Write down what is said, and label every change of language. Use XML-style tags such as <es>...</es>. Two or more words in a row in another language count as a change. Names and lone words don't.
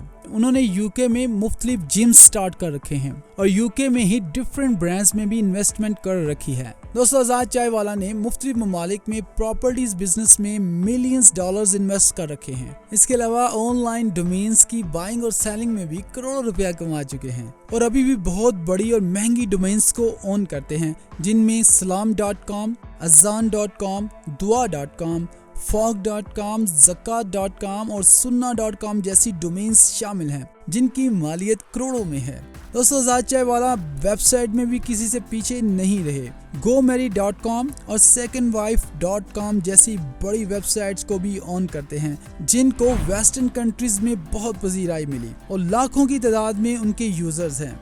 <ur>انہوں نے یوکے میں مختلف جم اسٹارٹ کر رکھے ہیں اور یوکے میں ہی</ur> <en>different brands</en> <ur>میں بھی انویسٹمنٹ کر رکھی ہے. دوستو، آزاد چائے والا نے مختلف ممالک میں</ur> <en>properties business</en> <ur>میں</ur> <en>millions dollars invest</en> <ur>کر رکھے ہیں. اس کے علاوہ</ur> <en>online domains</en> <ur>کی بائنگ اور سیلنگ میں بھی کروڑوں روپیہ کما چکے ہیں اور ابھی بھی بہت بڑی اور مہنگی ڈومینز کو اون کرتے ہیں، جن میں salam.com, azan.com, dua.com, fog.com, zakat.com اور sunna.com جیسی ڈومینز شامل ہیں، جن کی مالیت کروڑوں میں ہے. دوستو، آزاد چائے والا ویب سائٹ میں بھی کسی سے پیچھے نہیں رہے. gomarry.com اور secondwife.com جیسی بڑی ویب سائٹس کو بھی آن کرتے ہیں، جن کو</ur> <en>western countries</en> <ur>میں بہت پذیرائی ملی اور لاکھوں کی تعداد میں ان کے یوزرز ہیں.</ur>